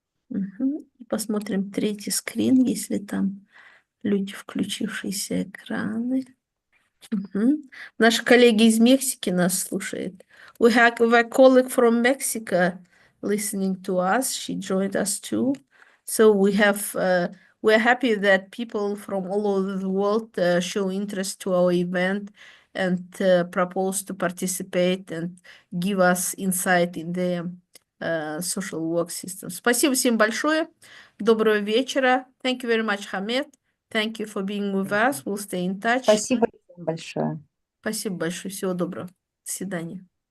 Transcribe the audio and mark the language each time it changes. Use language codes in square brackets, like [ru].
[ru] И посмотрим третий скрин, если там люди, включившиеся экраны. Наши коллеги из Мексики нас слушают. [en] We have a colleague from Mexico listening to us. She joined us too. So we're happy that people from all over the world show interest to our event and propose to participate and give us insight in the social work system. [ru] Спасибо всем большое. Доброго вечера. [en] Thank you very much, Хамед. Thank you for being with us. We'll stay in touch. [ru] Спасибо большое. Спасибо большое. Всего доброго. До свидания.